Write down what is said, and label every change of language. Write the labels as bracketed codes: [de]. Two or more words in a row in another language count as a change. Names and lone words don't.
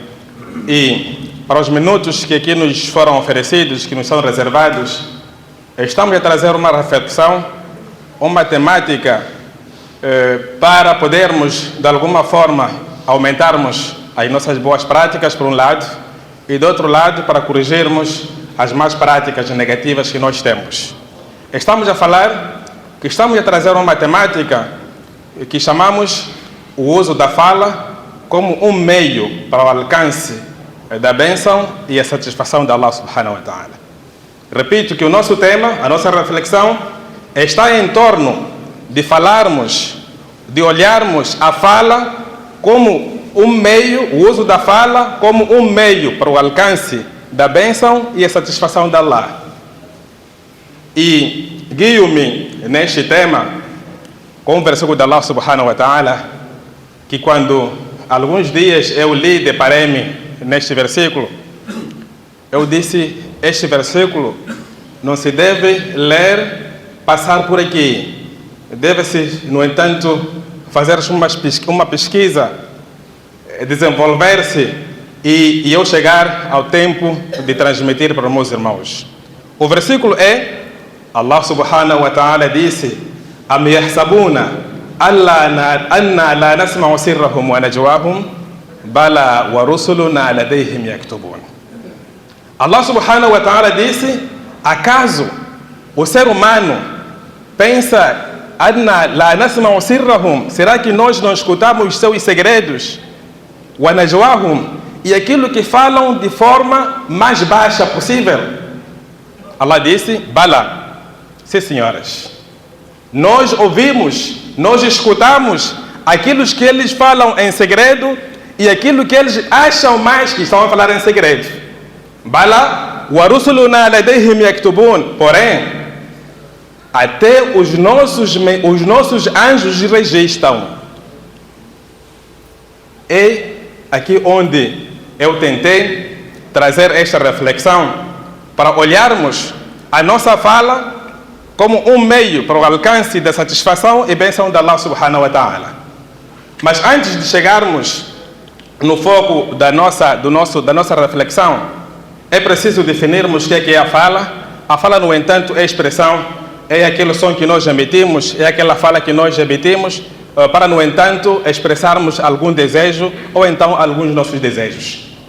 [pt] E para os minutos que aqui nos foram oferecidos, que nos são reservados, estamos a trazer uma reflexão, uma temática para podermos, de alguma forma, aumentarmos as nossas boas práticas, por um lado, e, do outro lado, para corrigirmos as más práticas negativas que nós temos. Estamos a falar que estamos a trazer uma temática que chamamos o uso da fala como um meio para o alcance da bênção e a satisfação de [ar] الله سبحانه وتعالى. [pt] Repito que o nosso tema, a nossa reflexão, está em torno de falarmos, de olharmos a fala como um meio, o uso da fala como um meio para o alcance da bênção e a satisfação de Allah. E guio-me neste tema com o versículo de [ar] الله سبحانه وتعالى, [pt] que quando alguns dias eu li, deparei-me neste versículo, eu disse, este versículo não se deve ler, passar por aqui. Deve-se, no entanto, fazer uma pesquisa, desenvolver-se e eu chegar ao tempo de transmitir para os meus irmãos. O versículo é, [ar] الله سبحانه وتعالى disse, أم يحسبون أنا لا نسمع سرهم ونجواهم بلى ورسلنا لديهم يكتبون. الله سبحانه وتعالى [pt] disse, acaso o ser humano pensa, [ar] أنا لا نسمع سرهم, [pt] será que nós não escutamos os seus segredos, [ar] ونجواهم, [pt] e aquilo que falam de forma mais baixa possível? Allah disse, bala, sim senhoras, nós ouvimos, nós escutamos aquilo que eles falam em segredo e aquilo que eles acham mais que estão a falar em segredo. [ar] بلى ورسلنا لديهم يكتبون, [pt] porém, até os nossos anjos registram. É aqui onde eu tentei trazer esta reflexão para olharmos a nossa fala como um meio para o alcance da satisfação e bênção de [ar] الله سبحانه وتعالى. [pt] Mas antes de chegarmos no foco da nossa reflexão, é preciso definirmos o que é a fala. A fala, no entanto, é expressão, é aquele som que nós emitimos, é aquela fala que nós emitimos para, no entanto, expressarmos algum desejo ou então alguns dos nossos desejos.